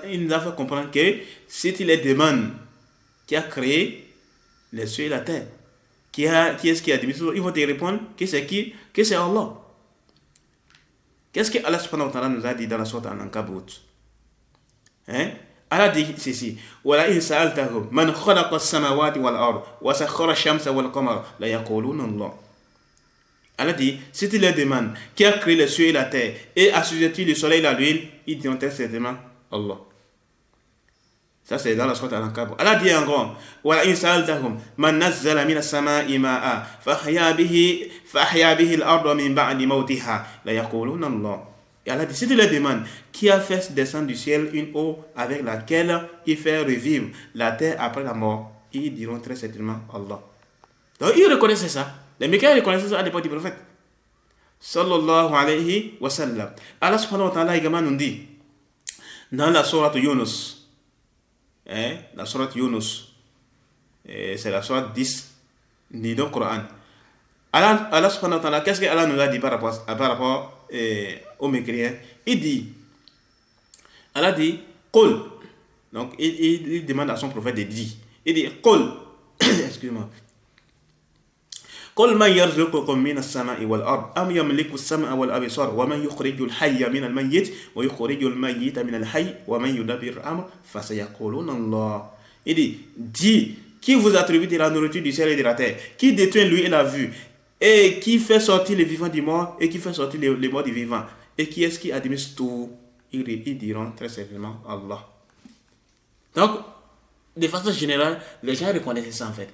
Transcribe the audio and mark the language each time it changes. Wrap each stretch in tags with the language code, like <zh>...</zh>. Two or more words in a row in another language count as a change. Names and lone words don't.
<fr>Il nous a fait comprendre que si tu les demandes qui a créé les cieux et la terre, qui est-ce qui a dit, ils vont te répondre que c'est qui? Que c'est Allah. Qu'est-ce que</fr> <ar>الله سبحانه وتعالى</ar> <fr>nous a dit dans la sourate Al-Ankabut? Allah dit ceci:</fr> <ar>ولئن سألتهم من خلق السماوات والأرض وسخر الشمس والقمر ليقولن الله.</ar> <fr>Allah dit, si tu leur demandes qui a créé les cieux et la terre et assujetti le soleil et la lune, ils diront très certainement Allah. Ça c'est dans la sourate Al-Ankabut. Allah dit encore:</fr> <ar>ولئن سألتهم من نزل من السماء ماء فأحيا به الأرض من بعد موتها ليقولن الله.</ar> <fr>Et Allah dit, si tu leur demandes qui a fait descendre du ciel une eau avec laquelle il fait revivre la terre après la mort, ils diront très certainement Allah. Donc ils reconnaissaient ça. Les mécréants reconnaissaient ça à l'époque du prophète</fr> <ar>صلى الله عليه وسلم. الله سبحانه وتعالى</ar> <fr>également nous dit dans la sourate Yunus, la sourate Yunus, c'est la sourate 10 du Coran.</fr> <ar>الله سبحانه وتعالى,</ar> <fr>qu'est-ce que Allah nous a dit par rapport aux mécréants? Il dit, Allah dit, Qul. Donc il demande à son prophète de dire. Il dit, Qul, excuse-moi.</fr> <ar>قل من يرزقكم من السماء والأرض أم يملك السمع والأبصار ومن يخرج الحي من الميت ويخرج الميت من الحي ومن يدبر الأمر فسيقولون الله.</ar> <fr>Il dit, dis, qui vous attribue de la nourriture du ciel et de la terre, qui détient l'ouïe et la vue, et qui fait sortir les vivants du mort et qui fait sortir les morts du vivant, et qui est-ce qui administre tout? Ils diront très certainement Allah. Donc, de façon générale, les gens reconnaissaient ça en fait.</fr>